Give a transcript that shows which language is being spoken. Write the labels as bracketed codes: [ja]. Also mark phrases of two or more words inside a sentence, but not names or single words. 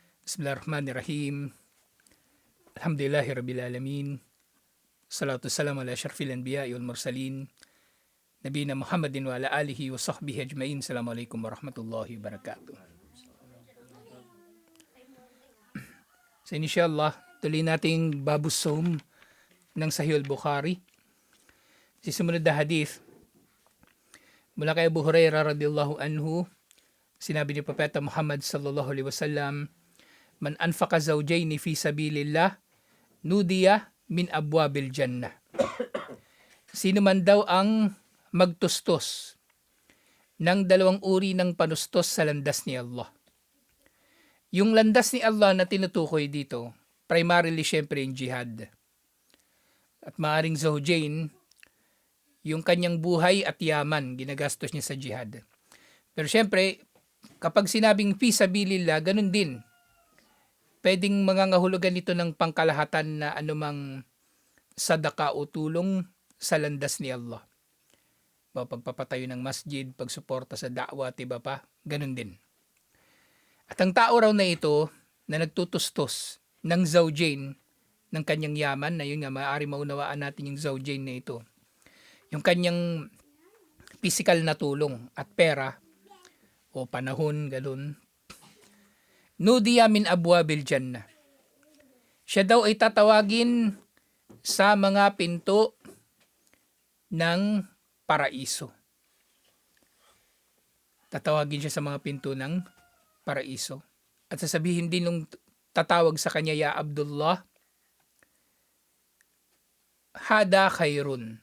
[ar] بسم الله الرحمن الرحيم الحمد لله رب العالمين. الصلاة والسلام على أشرف الأنبياء والمرسلين. نبينا محمد وعلى آله وصحبه أجمعين. السلام عليكم ورحمة الله وبركاته. [tl] So inshallah, tuloy nating [ar] باب الصوم [tl] ng Sahih al-Bukhari. Si sumunod na hadith mula kay Abu Hurairah [ar] رضي الله عنه, [tl] sinabi ni Propeta Muhammad [ar] صلى الله عليه وسلم, "من أنفق زوجين في سبيل الله نودي من أبواب الجنة." [tl] Sino man daw ang magtustos ng dalawang uri ng panustos sa landas ni Allah. Yung landas ni Allah na tinutukoy dito, primarily syempre yung jihad. At maaring zawjain, yung kanyang buhay at yaman, ginagastos niya sa jihad. Pero syempre, kapag sinabing [ar] في سبيل الله, [tl] ganun din. Pwedeng mangangahulugan nito ng pangkalahatan na anumang sadaka o tulong sa landas ni Allah. Pagpapatayo ng masjid, pagsuporta sa da'wa at iba pa, ganun din. At ang tao raw na ito na nagtutustos ng zawjain ng kanyang yaman, na yun nga, maaari maunawaan natin yung zawjain na ito. Yung kanyang physical na tulong at pera o panahon, ganun. [ar] نودي من أبواب الجنة. [tl] Siya daw ay tatawagin sa mga pinto ng paraiso. Tatawagin siya sa mga pinto ng paraiso. At sasabihin din nung tatawag sa kanya, [ar] "يا عبد الله هذا خير."